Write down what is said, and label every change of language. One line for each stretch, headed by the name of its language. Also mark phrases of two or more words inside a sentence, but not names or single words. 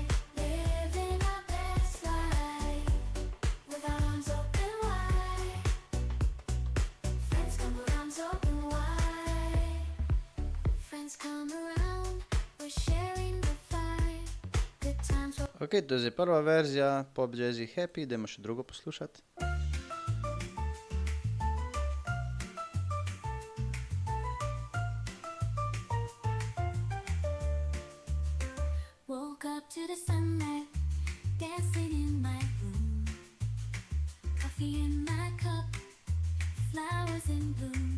English: Living our best life with our arms open wide. Friends come around, arms open wide. Friends come around, we're sharing the vibe. Good times will
Slovenian: Ok, to je zdaj prva verzija
English: pop jazzy happy,
Slovenian: dajmo še drugo poslušati.
English: woke up to the sunlight, dancing in my room. Coffee in my cup, flowers in bloom.